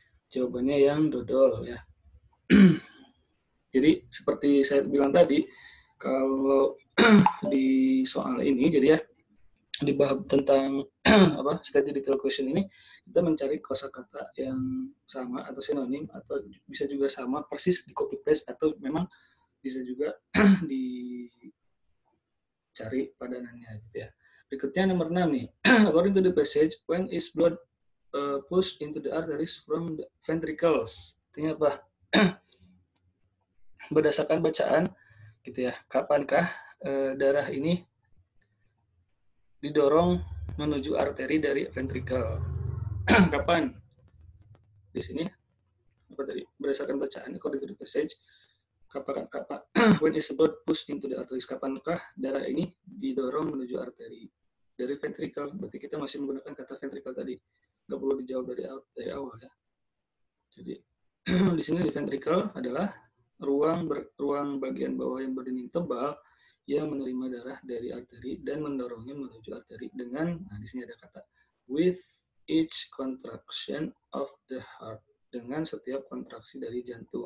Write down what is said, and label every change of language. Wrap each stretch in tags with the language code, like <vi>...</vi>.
<id>Jawabannya yang dodol ya. Jadi seperti saya bilang tadi, kalau di soal ini, jadi ya di bab tentang study detail question ini, kita mencari kosakata yang sama atau sinonim, atau bisa juga sama persis di copy paste, atau memang bisa juga dicari padanannya gitu ya. Berikutnya nomor 6 nih.</id> <en>According to the passage, when is blood pushed into the arteries from the ventricles?</en> <id>Artinya apa? Berdasarkan bacaan gitu ya, kapankah darah ini didorong menuju arteri dari ventricle? Kapan? Di sini apa tadi? Berdasarkan bacaan,</id> <en>according to the passage,</en> <id>kapan</id> <en>when is the blood pushed into the arteries?</en> <id>Kapankah darah ini didorong menuju arteri dari ventricle? Berarti kita masih menggunakan kata ventricle tadi. Nggak perlu dijawab dari awal ya. Jadi di sini di ventricle adalah ruang bagian bawah yang berdinding tebal yang menerima darah dari arteri dan mendorongnya menuju arteri dengan, nah di sini ada kata</id> <en>with each contraction of the heart,</en> <id>dengan setiap kontraksi dari jantung.</id>